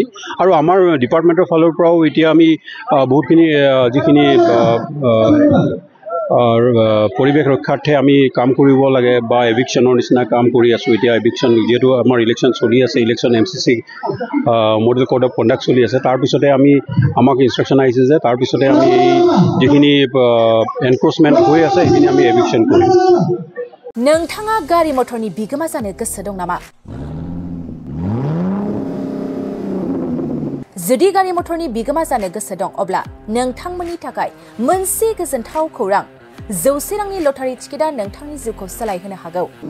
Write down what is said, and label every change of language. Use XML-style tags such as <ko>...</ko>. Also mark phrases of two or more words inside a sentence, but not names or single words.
<as>আৰু আমাৰ ডিপাৰ্টমেণ্টৰ ফালৰ পৰাও এতিয়া আমি বহুতখিনি যিখিনি পৰিৱেশ ৰক্ষাৰ্থে আমি কাম কৰিব লাগে বা এভিকশ্যনৰ নিচিনা কাম কৰি আছোঁ। এতিয়া এভিকশ্যন যিহেতু আমাৰ ইলেকশ্যন চলি আছে, ইলেকশ্যন MCC</as> <en>model code of conduct</en> <as>চলি আছে, তাৰপিছতে আমাক ইনষ্ট্ৰাকশ্যন আহিছে যে তাৰপিছতে আমি এই যিখিনি এনক্ৰ'চমেণ্ট হৈ আছে সেইখিনি আমি এভিকশ্যন কৰিম।</as> <brx>नोंथाङा गारि मटरनि बिगोमा जानो गोसो दं नामा? जुदि गारि मटरनि बिगोमा जानो गोसो दं अब्ला नोंथांमोननि थाखाय मोनसे गोजोनथाव खौरां। 100 रांनि लटारि टिकेटआ नोंथांनि जिउखौ सोलायहोनो हागौ।</brx>